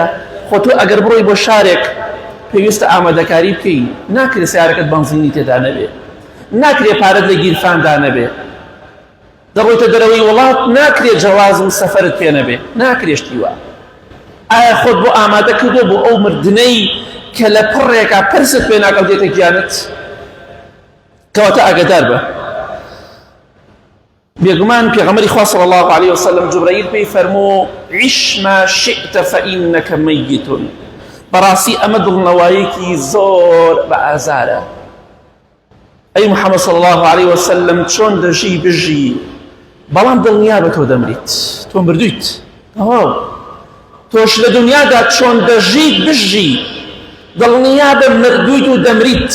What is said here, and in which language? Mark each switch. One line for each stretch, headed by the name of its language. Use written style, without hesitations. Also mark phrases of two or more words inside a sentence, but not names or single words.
Central Kurdish: خۆ تۆ ئەگەر بڕۆی بۆ شارێک پێویستە ئامادەکاری بکەی، ناکرێت سیارەکەت بەنزینی تێدا نەبێ، ناکرێت پارەت لە گیرفاندا نەبێ، دەڕۆیتە دەرەوەی وڵات ناکرێت جەواز و سەفەرت پێ نەبێ، ناکرێشتی وە. ئایا خۆت بۆ ئامادە کردووە بۆ ئەو مردنەی کە لە پڕێکا پرست پێ ناکەوتێتە گیانت؟ کەواتە ئاگادار بە. بێگومان پێغەمبەری خوا
Arabic: صلی الله عليه وسلم
Central Kurdish: جوبرەیل پێی فەرموو
Arabic: عیش ما شئت فإنك ميت.
Central Kurdish: بەڕاستی ئەمە دڵنەوایەکی زۆر بە ئازارە. ئەی محەممەد
Arabic: صلی الله عليه وسلم
Central Kurdish: چۆن دەژی بژی، بەڵام دڵنیا بە تۆ دەمریت، تۆ مردوویت. تۆش لە دنیادا چۆن دەژیت بژی، دڵنیا بە مردوویت و دەمریت.